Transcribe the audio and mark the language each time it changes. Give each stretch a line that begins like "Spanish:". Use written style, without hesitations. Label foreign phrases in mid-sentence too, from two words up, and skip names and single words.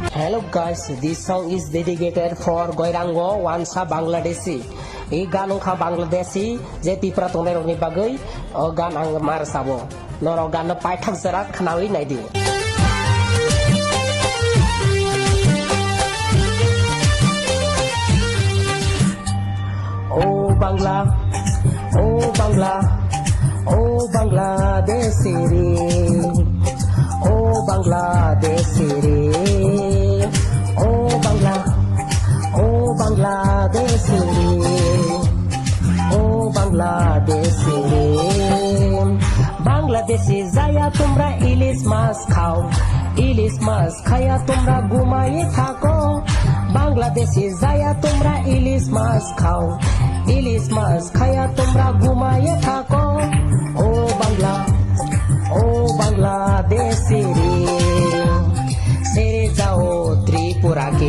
English: Hello guys, this song is dedicated for Goirango Wansa Bangladeshi.
Kok Borok: I gan ongkha Bangladeshi je tipra tongnai rokni bagui o gan ang mar sabo. Noro gan no paithak jarak khnawi naidi. Oh Bangla,
Bangla: ও বাংলা, ও বাংলাদেশী রে. ও বাংলাদেশী রে. ও বাংলা, ও বাংলাদেশী রে. ও বাংলাদেশী রে. বাংলাদেশী যায়া তোমরা ইলিশ মাছ খাও, ইলিশ মাছ খায়া তোমরা ঘুমায়ে থাকো। বাংলাদেশে যায়া তোমরা ইলিশ মাছ খাও, ইলিশ মাছ খায়া তোমরা ঘুমায়ে থাকো। ও বাংলা, ও বাংলাদেশে রে, ছেড়ে যাও ত্রিপুরাকে।